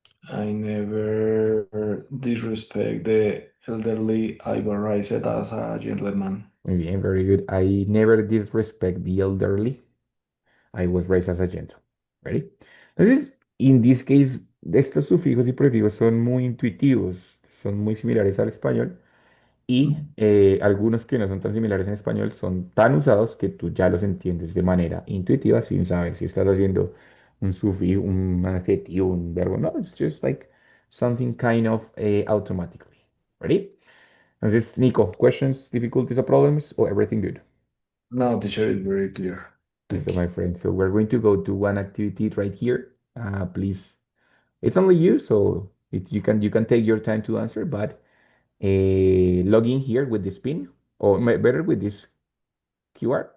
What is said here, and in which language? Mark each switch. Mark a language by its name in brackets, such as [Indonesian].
[English] I never disrespect the elderly. I was raised as a gentleman. [Spanish] Muy bien, [English] very good. I never disrespect the elderly. I was raised as a gentle. Ready? [Spanish] Entonces, [English] in this case, [Spanish] estos sufijos y prefijos son muy intuitivos, son muy similares al español y algunos que no son tan similares en español son tan usados que tú ya los entiendes de manera intuitiva sin saber si estás haciendo un sufijo, un adjetivo, un verbo. [English] No, it's just like something kind of automatically. Ready? Entonces, Nico, questions, difficulties, or problems, or everything good? No, teacher is very clear. [Spanish] Listo, [English] Thank you. my friend. So we're going to go to one activity right here. Please, it's only you, so you can take your time to answer, but log in here with this pin, or better with this QR.